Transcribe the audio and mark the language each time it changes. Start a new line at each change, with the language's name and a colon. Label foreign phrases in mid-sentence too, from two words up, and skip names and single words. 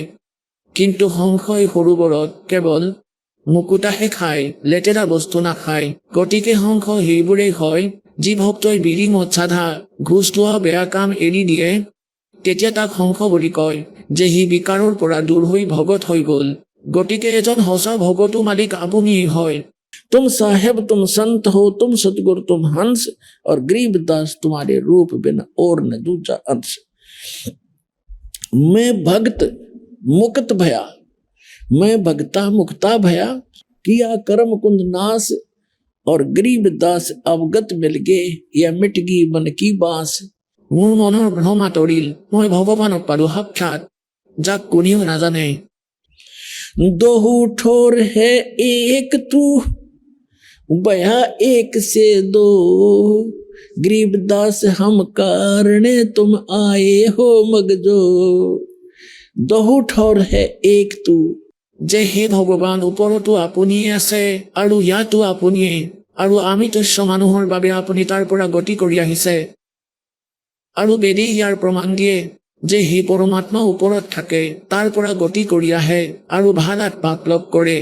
Assamese: কিন্তু হংসই সৰোবৰত কেৱল মুকুতাহে খায়, লেতেৰা বস্তু নাখায়। গতিকে হংস সেইবোৰেই হয় যি ভক্তই বিৰি মদ চাধা ঘোচ লোৱা বেয়া কাম এৰি দিয়ে, তেতিয়া তাক হংস বুলি কয়, যে সি বিকাৰৰ পৰা দূৰ হৈ ভগত হৈ গ'ল। গতিকে এজন সঁচা ভগতো মালিক আপুনিয়েই হয়।
Hindi: तुम साहेब तुम संत हो, तुम सतगुरु तुम हंस, और गरीबदास तुम्हारे रूप बिन और न दूजा अंश। मैं भक्त मुक्त भया, मैं भक्ता मुक्ता भया, किया कर्म कुंद नाश, और गरीबदास अवगत मिल गए, या मिट गई मन की बांस।
Assamese: মোৰ মনৰ ভ্ৰম আঁতৰিল, মই ভগৱানক পালো সাক্ষাৎ, যাক কোনেও নাজানে।
Hindi: दोहू ठोर है एक तू, भया एक से दो, गरीबदास हम कारणे तुम आए हो मगजो। दोहू ठोर है एक तू,
Assamese: যে হে ভগৱান, ওপৰতো আপুনিয়ে আছে আৰু ইয়াতো আপুনিয়ে, আৰু আমি তুচ্ছ মানুহৰ বাবে আপুনি তাৰ পৰা গতি কৰি আহিছে। আৰু বেদেই ইয়াৰ প্ৰমাণ দিয়ে যে সেই পৰমাত্মা ওপৰত থাকে, তাৰ পৰা গতি কৰি আহে আৰু ভাল আত্মাক লগ কৰে।